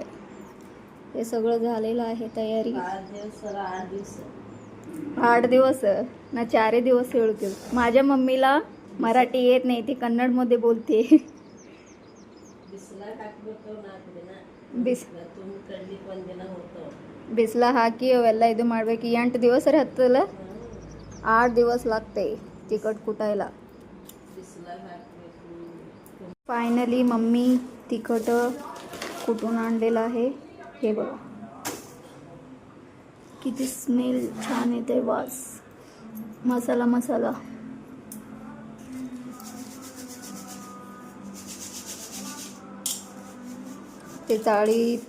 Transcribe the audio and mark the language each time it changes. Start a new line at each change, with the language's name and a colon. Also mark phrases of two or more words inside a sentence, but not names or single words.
Marathi: हे सगळं झालेलं आहे तयारी. 8 दिवस ना 4 दिवस ಹೇಳ್ತೀವಿ. माझ्या मम्मीला मराठी येत नाही, ती कन्नडमध्ये बोलते.
Kannada: ಬಿಸಿಲ ಹಾಕಿ ಅವೆಲ್ಲ ಇದು ಮಾಡಬೇಕು. 8 ದಿವಸ ಹತ್ತಲ್ಲ,
Marathi: 8 दिवस लागते तिखट कुटायला. फायनली मम्मी तिखट कुटून आणलेलं आहे. हे बघा किती स्मेल छान येते, वास. मसाला मसाला ते चाळी